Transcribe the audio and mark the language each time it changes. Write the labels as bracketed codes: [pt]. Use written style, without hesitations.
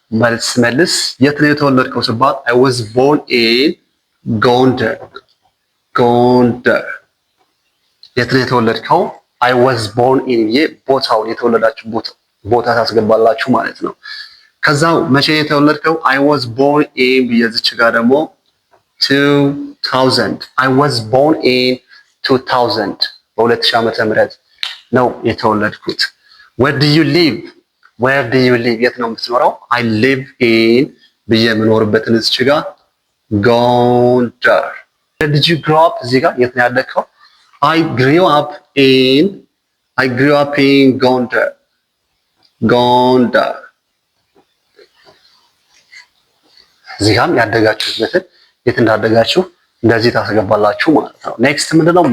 [am] መልስ የት ነው የተወለድከው ሲባል [en] I was born in [am] ጎንደር። ጎንደር። የት ነው የተወለድከው? [en] I was born in [am] ቦታውን የተወለዳችሁ ቦታ ታስገባላችሁ ማለት ነው። ከዛ መቼ ነው የተወለድከው? [en] I was born in [am] የዚች ጋር ደግሞ [en] 2000 I was born in 2000 [am] በ2000 ዓመተ ምህረት ነው የተወለድኩት። [en] Where do you live? [am] Where do you live? የት ነው የምትኖረው? [en] I live in [am] ብዬ የምኖርበትን እዚች ጋር ጎንደር። [en] Where did you grow up? [am] እዚህ ጋር የት ነው ያደግከው? [en] I grew up in [am] ጎንደር። ጎንደር። እዚህ ጋርም ያደጋችሁበትን የት እንዳደጋችሁ እንደዚህ ታስገባላችሁ ማለት ነው። ኔክስት ምንድነው?